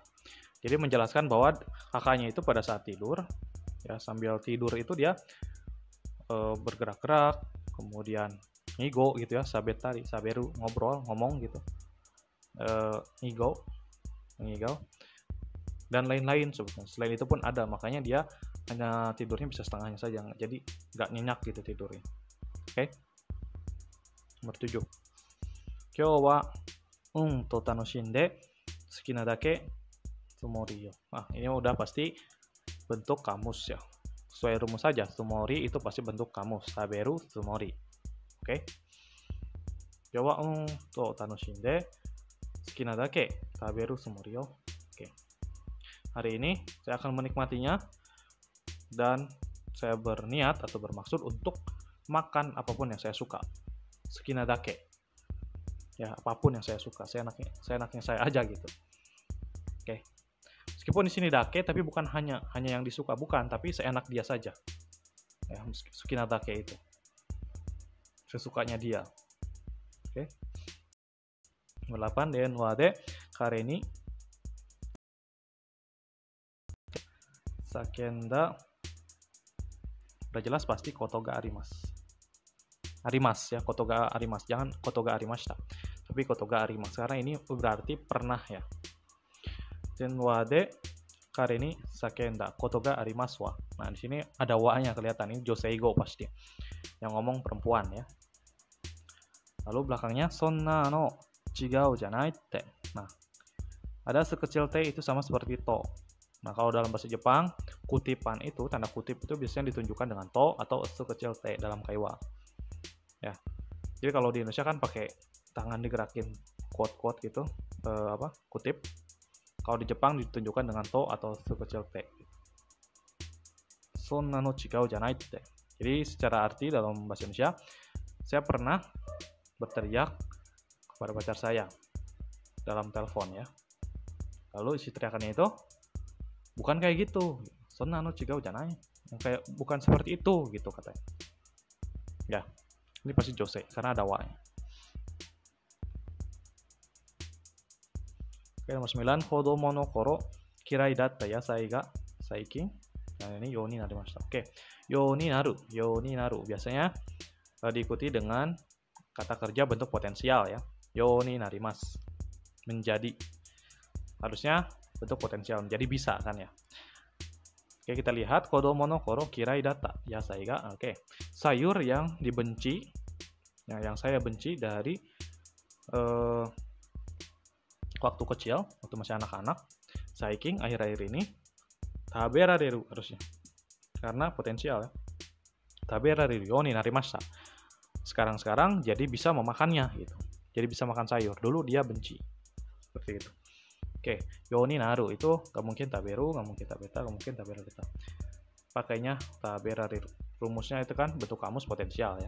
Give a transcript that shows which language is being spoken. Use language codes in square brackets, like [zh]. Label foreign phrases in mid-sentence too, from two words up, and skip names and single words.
[id] Jadi menjelaskan bahwa kakaknya itu pada saat tidur, ya sambil tidur itu dia bergerak-gerak, kemudian ngigo gitu ya, sabetari, saberu, ngobrol, ngomong gitu, ngigau, dan lain-lain sebetulnya. Selain itu pun ada, makanya dia hanya tidurnya bisa setengahnya saja, jadi nggak nyenyak gitu tidurnya. Oke. Nomor 7. [ja] 今日はと楽しんで好きなだけつもりよ. [id] Ini udah pasti bentuk kamus ya. Sesuai rumus saja, tsumori itu pasti bentuk kamus. [ja] 食べる、つもり. Oke. 今日はと楽しんで好きなだけ食べるつもりよ. Oke. [id] Hari ini saya akan menikmatinya dan saya berniat atau bermaksud untuk makan apapun yang saya suka. [ja] 好きなだけ. [id] Ya, apapun yang saya suka, saya enaknya saya aja gitu. Oke. Meskipun di sini dake tapi bukan hanya yang disuka, bukan, tapi seenak dia saja. Ya, [ja] 好きなだけ [id] itu. Sesukanya dia. Oke. Nomor 8, [ja] 電話で彼に叫んだ. [id] Udah jelas pasti [ja] ことがあります. Arimas ya, ことがあります, jangan ことがありました, tapi ことがあります, [id] karena ini berarti pernah ya. [ja] 電話で彼に叫んだことがありますわ. [id] Nah, di sini ada wa-nya kelihatan, ini joseigo pasti. Yang ngomong perempuan ya. Lalu belakangnya [ja] そんなの違うじゃないって. [id] Nah, ada sekecil t itu sama seperti to. Nah, kalau dalam bahasa Jepang, kutipan itu, tanda kutip itu biasanya ditunjukkan dengan to atau sekecil t dalam kaiwa. Ya, jadi kalau di Indonesia kan pakai tangan digerakin quote gitu, kutip. Kalau di Jepang ditunjukkan dengan to atau sekecil t. [ja] そんなの違うじゃないって. [id] Jadi secara arti dalam bahasa Indonesia, saya pernah berteriak kepada pacar saya dalam telepon ya. Lalu isi teriakannya itu bukan kayak gitu. [ja] そんなの違うじゃない. [id] Yang kayak bukan seperti itu gitu katanya. Ya. Ini pasti jose, karena ada wa-nya. Oke, nomor 9. [ja] 子供の頃嫌いだった野菜が最近. [id] Nah, ini [ja] ようになりました. Oke, ようになる。ようになる. [id] Biasanya diikuti dengan kata kerja bentuk potensial ya. [ja] ようになります. Menjadi. [id] Harusnya bentuk potensial. Menjadi bisa kan ya. Oke, kita lihat [ja] 子供の頃嫌いだった野菜が. [id] Oke. Sayur yang dibenci, ya, yang saya benci dari waktu kecil, waktu masih anak-anak, saiking akhir-akhir ini, taberareru harusnya, karena potensial ya. [ja] 食べられるようになりました. [id] Sekarang jadi bisa memakannya gitu. Jadi bisa makan sayur. Dulu dia benci. Seperti itu. Oke, [ja] ようになる [id] itu gak mungkin taberu, gak mungkin tabeta, gak mungkin taberareta. Pakainya taberareru. Rumusnya itu kan bentuk kamus potensial ya.